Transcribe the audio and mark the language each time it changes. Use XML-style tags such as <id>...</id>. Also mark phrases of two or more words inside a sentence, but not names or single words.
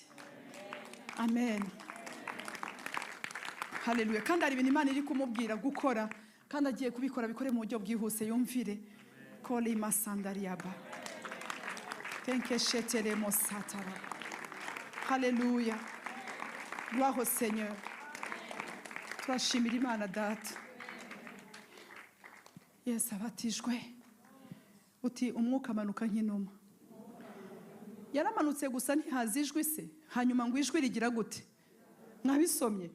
<rw>Amen. Haleluya. Kandi hari ibintu Imana iri kumubwira gukora, kandi agiye kubikora, bikore mu buryo bwihuse. Yumvire. Koli masandariaba. Tenkeshetere mosatara. Haleluya.</rw> <fr>Gloire au Seigneur.</fr> <rw>Turashimira Imana Data. Yesu abatijwe. Uti umwuka amanuka nk'inuma. Yaramanutse gusa ntihazi ijwi se, hanyuma ngo ijwi rigira gute? Mwabisomye.</rw>